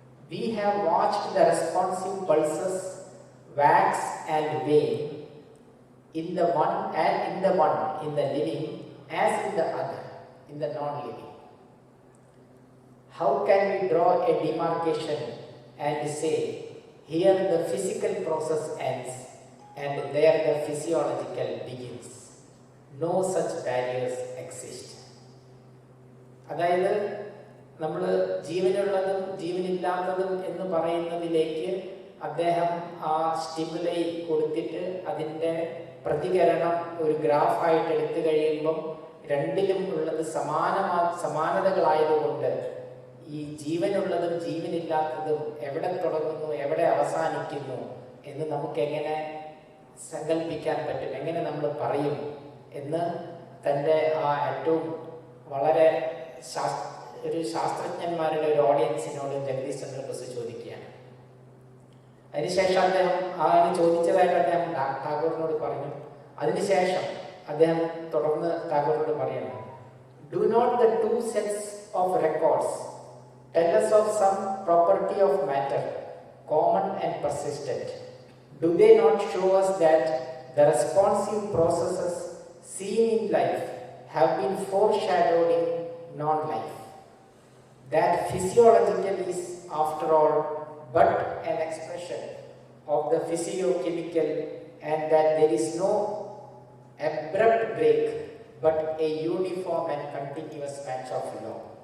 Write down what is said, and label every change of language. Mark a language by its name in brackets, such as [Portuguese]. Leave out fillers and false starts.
[English] We have watched the responsive pulses wax and wane in the one, in the living as in the other, in the non-living. How can we draw a demarcation and say, here the physical process ends and there the physiological begins? No such barriers exist. [Malayalam] അതായത് നമ്മൾ ജീവനുള്ളതും ജീവനില്ലാത്തതും എന്ന് പറയുന്നതിലേക്ക് അദ്ദേഹം ആ stimuli കൊടുത്തിട്ട് അതിൻ്റെ പ്രതികരണം ഒരു ഗ്രാഫായിട്ട് എടുത്തു കഴിയുമ്പം രണ്ടിലും ഉള്ളത് സമാനതകളായതുകൊണ്ട് ഈ ജീവനുള്ളതും ജീവനില്ലാത്തതും എവിടെ തുടങ്ങുന്നു എവിടെ അവസാനിക്കുന്നു എന്ന് നമുക്കെങ്ങനെ സങ്കല്പിക്കാൻ പറ്റും, എങ്ങനെ നമ്മൾ പറയും എന്ന് തൻ്റെ ആ ഏറ്റവും വളരെ ഒരു ശാസ്ത്രജ്ഞന്മാരുടെ ഒരു ഓഡിയൻസിനോട് ജഗദീഷ് ചന്ദ്ര ബോസ് ചോദിക്കുകയാണ്. അതിനുശേഷം അദ്ദേഹം ചോദിച്ചതായിട്ട് അദ്ദേഹം ടാഗോറിനോട് പറഞ്ഞു. അതിനുശേഷം അദ്ദേഹം തുടർന്ന് ടാഗോറിനോട് പറയണം, [English] Do not the two sets of records tell us of some property of matter, common and persistent? Do they not show us that the responsive processes seen in life have been foreshadowed in non-life? That physiological is, after all, but an expression of the physiochemical, and that there is no abrupt break, but a uniform and continuous match of law.